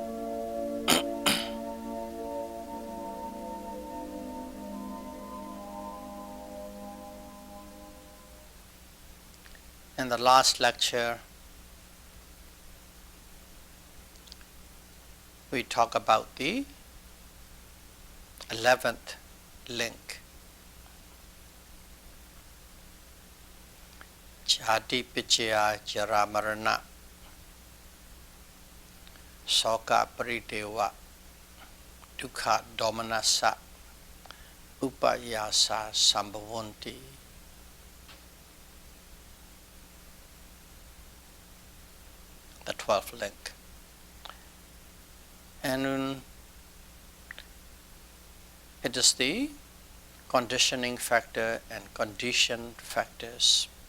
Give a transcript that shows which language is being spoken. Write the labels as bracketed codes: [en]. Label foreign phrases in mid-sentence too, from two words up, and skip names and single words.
[en] In the last lecture, we talked about the 11th link. [pi] Jati Pichaya Jara Marana Soka Paridewa Dukkha Domanassa Upayasa Sambhavanti. [en] The 12th link. And it is the conditioning factor and conditioned factors.